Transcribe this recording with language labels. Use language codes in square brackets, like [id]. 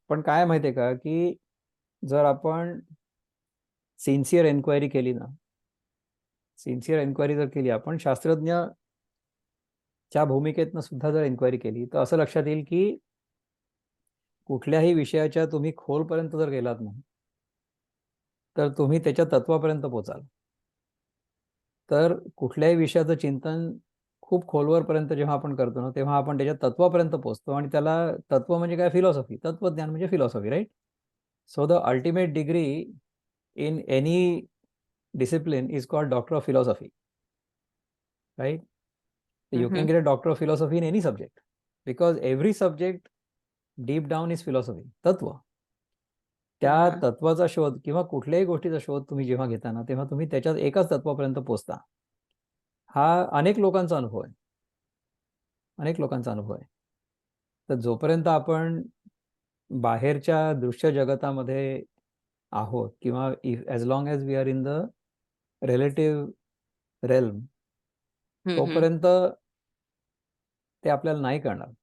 [mr] पण काय माहितीये का की जर आपण सिन्सिअर एन्क्वायरी केली ना, सिन्सिअर एन्क्वायरी जर केली आपण शास्त्रज्ञच्या भूमिकेतनं सुद्धा जर एन्क्वायरी केली, तर असं लक्षात येईल की कुठल्याही विषयाच्या तुम्ही खोलपर्यंत जर गेलात ना, तर तुम्ही त्याच्या तत्वापर्यंत पोचाल. तर कुठल्याही विषयाचं चिंतन खूप खोलवरपर्यंत जेव्हा आपण करतो ना, तेव्हा आपण त्याच्या तत्वापर्यंत पोहोचतो. आणि त्याला तत्व म्हणजे काय? फिलॉसॉफी. तत्वज्ञान म्हणजे philosophy, right? [en] So the ultimate degree in any discipline is called Doctor of Philosophy, right? So you can get a Doctor of Philosophy in any subject because every subject deep down is philosophy, तत्व. [mr] त्या तत्वाचा शोध किंवा कुठल्याही गोष्टीचा शोध तुम्ही जेव्हा घेता ना, तेव्हा तुम्ही त्याच्यात एकाच तत्वापर्यंत पोहोचता. हा अनेक लोकांचा अनुभव आहे. अनेक लोकांचा अनुभव आहे. तर जोपर्यंत आपण बाहेरच्या दृश्य जगतामध्ये आहोत किंवा [en] as long as we are in the relative realm, [mr] तोपर्यंत ते आपल्याला नाही कळणार.